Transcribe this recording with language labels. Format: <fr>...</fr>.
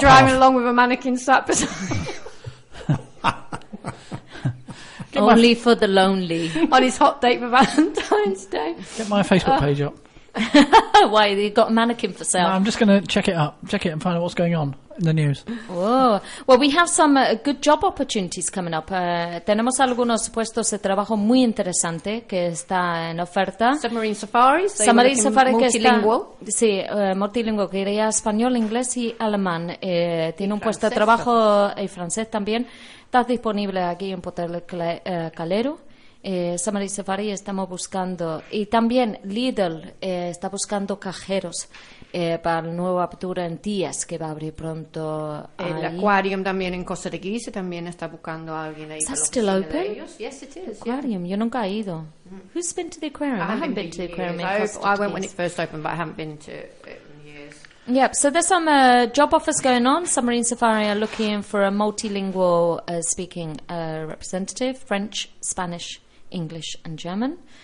<en>Jerry driving along with a mannequin sat beside him. Only for the lonely. On his hot date for Valentine's Day. Get my Facebook page up. Why, you've got a mannequin for sale? No, I'm just going to check it up. Check it and find out what's going on in the news. Oh, well, we have some good job opportunities coming up.</en> <es>Tenemos algunos puestos de trabajo muy interesantes que está en oferta.</es> <en>Submarine safaris. Submarine safaris. Multilingual.</en> <es>Está, sí, multilingual. Quería español, inglés y alemán. Tiene y un puesto de trabajo y francés también. Está disponible aquí en Portal Calero. Samari Safari estamos buscando y también Lidl está buscando cajeros para la nueva apertura en Tías que va a abrir pronto. El Aquarium también en Costa de Guise también está buscando a alguien ahí.</es> <en>Is that still open? Yes, it is. Aquarium, yeah.</en> <es>Yo nunca he ido.</es> <en>Who's been to the aquarium? I haven't been to the aquarium in Costa de Guise. I went when it first opened, but I haven't been to it. Yep, so there's some job offers going on. Submarine Safari are looking for a multilingual speaking representative, French, Spanish, English and German.</en>